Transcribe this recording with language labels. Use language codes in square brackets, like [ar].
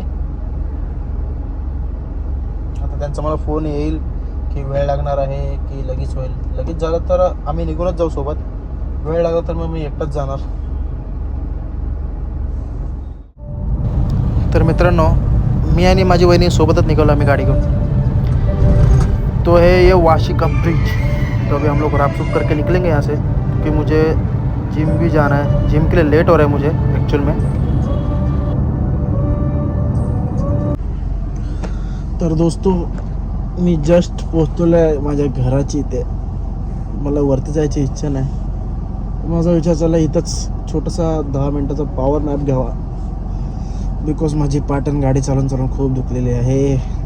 [mr] आता त्यांचा मला फोन येईल की वेळ लागणार आहे की लगेच होईल. लगेच झालं तर आम्ही निघूनच जाऊ सोबत, वेळ लागला तर मग मी एकटाच जाणार. तर मित्रांनो, मी आणि माझी वहिनी सोबतच निकलो आम्ही गाड़ी घेऊन. [hi] तो है ये वाशी का ब्रिज. तो अभी हम लोग रापसूप करके निकलेंगे यहाँ से, क्योंकि मुझे जिम भी जाना है. जिम के लिए लेट हो रहा है मुझे एक्चुअल में. [mr] तर दोस्तों, मी जस्ट पोहोचलो आहे माझ्या घराची इथे. मला वरती जायची इच्छा नाही. माझा विचार चालला इथंच छोटासा 10 मिनटाचा पॉवर नॅप घ्यावा, बिकॉज माझी पाटण गाडी चालून खूप दुखलेली आहे.